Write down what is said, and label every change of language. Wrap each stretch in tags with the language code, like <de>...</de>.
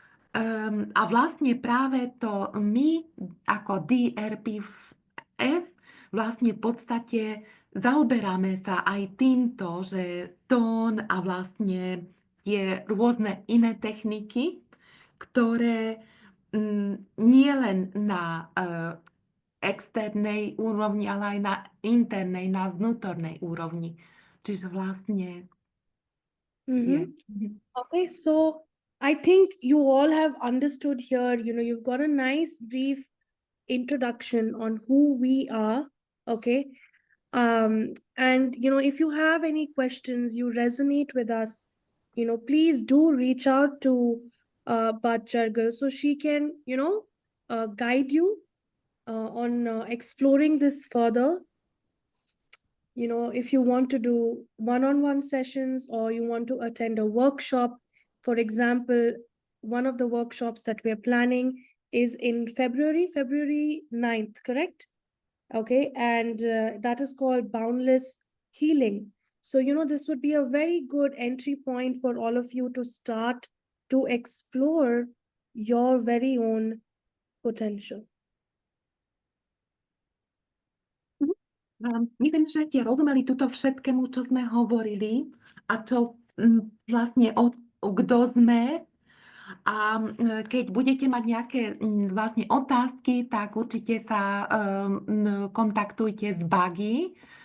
<sk>A vlastne práve to my ako DRPF vlastne v podstate zaoberáme sa aj týmto, že tón a vlastne tie rôzne iné techniky, ktoré nie len na externej úrovni, ale aj na internej, na vnútornej úrovni. Čiže vlastne je.</sk> <en>Okay, so I think you all have understood here, you've got a nice brief introduction on who we are, okay? And if you have any questions, you resonate with us, please do reach out to Bat Jargal so she can, guide you on exploring this further. If you want to do one-on-one sessions or you want to attend a workshop, for example, one of the workshops that we're planning is in February 9th, correct? Okay, and that is called Boundless Healing. So, this would be a very good entry point for all of you to start to explore your very own potential.</en> <sk>Myslím, že ste rozumeli tuto všetkému, čo sme hovorili a čo vlastne kto sme. A keď budete mať nejaké vlastne otázky, tak určite sa kontaktujte s Buggy.</sk>